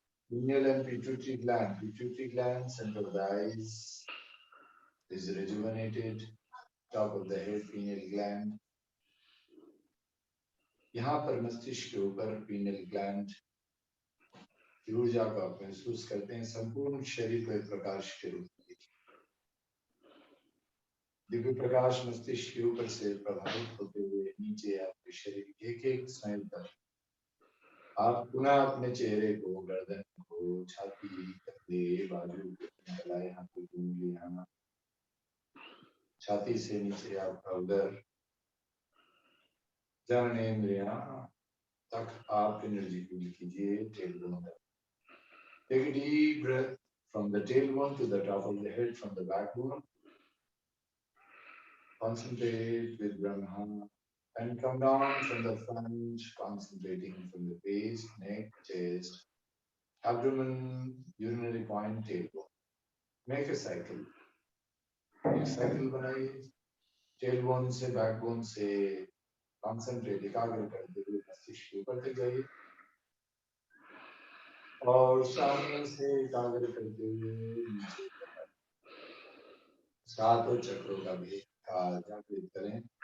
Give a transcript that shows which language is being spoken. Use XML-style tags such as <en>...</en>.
<en>Pineal and pituitary gland. Pituitary gland, center of the eyes, is rejuvenated. Top of the head, pineal gland.</en> <hi>यहाँ पर मस्तिष्क के ऊपर pineal gland की ऊर्जा को आप महसूस करते हैं। संपूर्ण शरीर को एक प्रकाश के रूप में दिव्य प्रकाश मस्तिष्क के ऊपर से प्रभावित होते हुए नीचे आपके शरीर के एक एक स्नायु तक। आप पुनः अपने चेहरे को, गर्दन को, छाती, कंधे, बाजू चला, यहाँ पे उंगली, यहाँ छाती से नीचे आपका उदर, जननेंद्रियां तक आप एनर्जी फील कीजिए। टेलबोन तक।</hi> <en>Take a deep breath from the tailbone to the top of the head, from the backbone. Concentrate with Brahma and come down from the front, concentrating from the base, neck, chest, abdomen, urinary point, tailbone. Make a cycle.</en> <hi>एक cycle बनाइए, tailbone से backbone से concentrate एकाग्र करते हुए मस्तिष्क के ऊपर तक जाइए और सामने से एकाग्र करते हुए नीचे सातों चक्रों का भी जागृत करें।</hi>